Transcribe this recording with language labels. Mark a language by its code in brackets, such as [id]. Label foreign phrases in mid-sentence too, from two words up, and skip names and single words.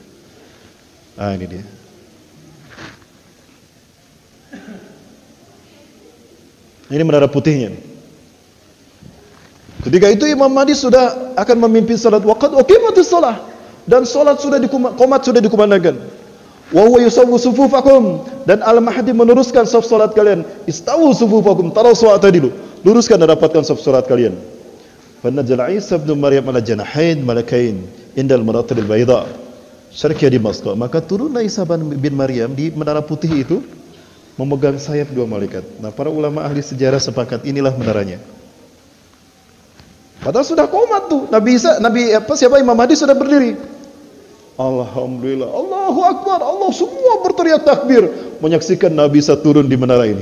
[id] Ah, ini dia. Ini menara putihnya. Ketika itu Imam Mahdi sudah akan memimpin salat [ar] وقد أقيمت الصلاة [id] dan salat sudah qomat sudah dikumandangkan. [ar] وهو يسوي صفوفكم [id] dan Al-Mahdi meneruskan saf salat kalian. [ar] استووا صفوفكم تراصوا اعتدلوا. [id] Luruskan dan rapatkan saf salat kalian. [ar] فنزل عيسى بن مريم على جناحي ملكين عند المنارة البيضاء شرقية دمشق. [id] Maka turunlah Isa bin Maryam di menara putih itu memegang sayap dua malaikat. Nah, para ulama ahli sejarah sepakat inilah menaranya. Padahal sudah qomat tuh. Imam Mahdi sudah berdiri. [ar] الحمد لله، الله أكبر, [id] Allah semua berteriak takbir menyaksikan Nabi Isa turun di menara ini.